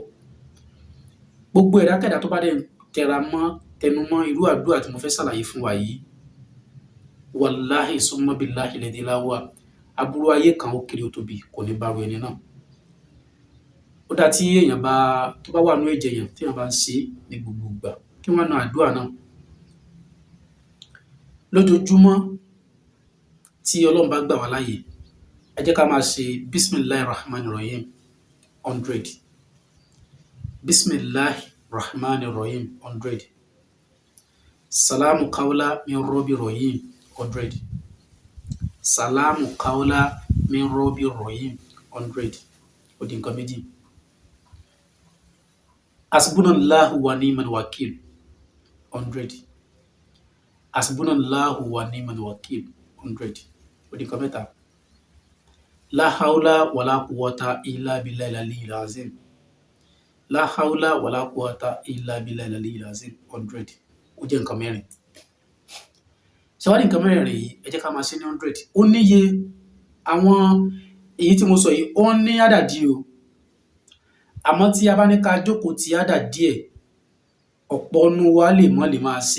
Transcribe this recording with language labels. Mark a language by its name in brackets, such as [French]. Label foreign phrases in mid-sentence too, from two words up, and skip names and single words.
[Yoruba] Gbogbo ẹ̀dákẹ́dá tó bá dẹ̀ tẹnumọ́ irú àdúrà tí mo fẹ́ ṣàlàyé fún wa yìí, [Arabic] والله ثم بالله الذي لا هو, [Yoruba] aburú ayé kan ó kéré ó tóbi kò ní bá ru ẹni náà. ó dá tí èèyàn bá tó bá wà nínú ẹ̀jẹ̀ èèyàn tí èèyàn bá ń ṣe ní gbogbo ìgbà kí wọ́n na àdúrà náà lójoojúmọ́ tí Ọlọ́run bá gbà wá láàyè. Ẹ jẹ́ ká máa ṣe [Arabic] بسم الله الرحمن الرحيم 100، بسم الله الرحمن الرحيم 100، سلام قولا من رب رحيم 100، سلام قولا من رب رحيم 100, salamu kaula min robi rahim 100. [Yoruba] Ó di nǹkan méjì. [Arabic] حسبنا الله ونعم الوكيل 100، حسبنا الله ونعم الوكيل 100. [Yoruba] Ó di nǹkan mẹ́ta. [Arabic] لا حول ولا قوة إلا بالله العلي العظيم، لا حول ولا قوة إلا بالله العلي العظيم 100. [Yoruba] Ó jẹ́ nǹkan mẹ́rin. Ṣé wá ní nǹkan mẹ́rin yìí ẹ jẹ́ ká máa ṣe ní 100. Ó níye àwọn èyí tí mo sọ yìí ó ní àdàdì o, àmọ́ tí a bá ní ká jókòó ti àdàdì ẹ̀ ọ̀pọ̀ nu wa lè máa ṣe.